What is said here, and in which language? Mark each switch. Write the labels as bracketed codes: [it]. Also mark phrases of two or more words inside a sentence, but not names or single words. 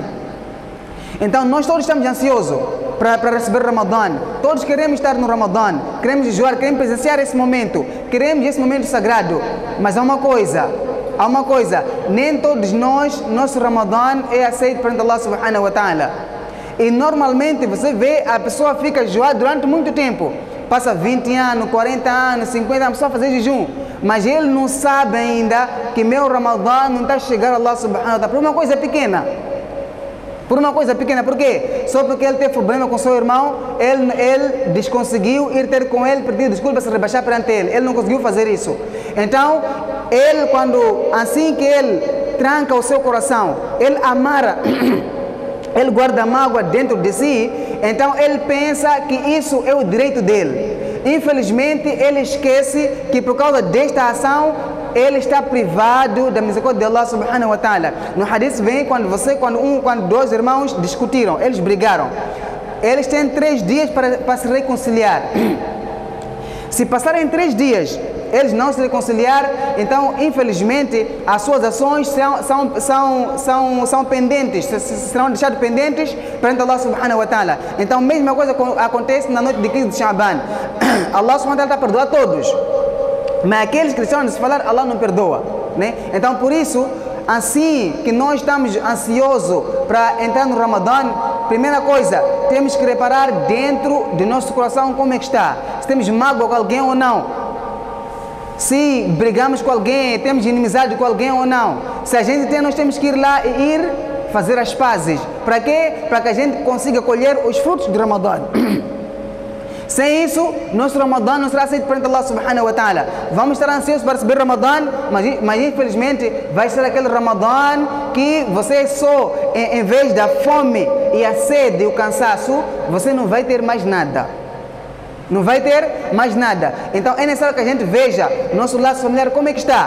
[pt] Então nós todos estamos ansiosos para receber o Ramadã. Todos queremos estar no Ramadã, queremos jejuar, queremos presenciar esse momento, queremos esse momento sagrado. Mas há uma coisa, nem todos nós, nosso Ramadã é aceito perante [ar] Allah subhanahu wa ta'ala. [pt] E normalmente você vê a pessoa fica jejuar durante muito tempo. Passa 20 anos, 40 anos, 50 anos, só fazer jejum. Mas ele não sabe ainda que meu Ramadã não está a chegar a [ar] Allah subhanahu wa ta'ala [pt] por uma coisa pequena. Por uma coisa pequena, por quê? Só porque ele teve problema com seu irmão, ele desconseguiu ir ter com ele, pedir desculpas, se rebaixar perante ele. Ele não conseguiu fazer isso. Então, ele assim que ele tranca o seu coração, ele amarra, ele guarda mágoa dentro de si, então ele pensa que isso é o direito dele. Infelizmente, ele esquece que por causa desta ação, ele está privado da misericórdia de [ar] Allah subhanahu wa ta'ala. [pt] No hadith vem quando dois irmãos discutiram, eles brigaram. Eles têm 3 dias para se reconciliar. Se passarem 3 dias, eles não se reconciliar, então infelizmente as suas ações são pendentes, serão deixadas pendentes perante [ar] Allah subhanahu wa ta'ala. [pt] Então a mesma coisa acontece na noite de 15 de Sha'ban. [ar] Allah subhanahu wa ta'ala [pt] está a perdoar todos. Mas aqueles que deixaram de se falar, Allah não perdoa, né? Então por isso, assim que nós estamos ansiosos para entrar no Ramadã, primeira coisa, temos que reparar dentro de nosso coração como é que está. Se temos mágoa com alguém ou não. Se brigamos com alguém, temos inimizade com alguém ou não. Se a gente tem, nós temos que ir lá e ir fazer as pazes. Para quê? Para que a gente consiga colher os frutos do Ramadã. Sem isso, nosso Ramadã não será aceito perante [ar] Allah subhanahu wa ta'ala. [pt] Vamos estar ansiosos para receber Ramadã, mas infelizmente vai ser aquele Ramadã que você só, em vez da fome e a sede e o cansaço, você não vai ter mais nada. Não vai ter mais nada. Então é necessário que a gente veja nosso laço familiar como é que está.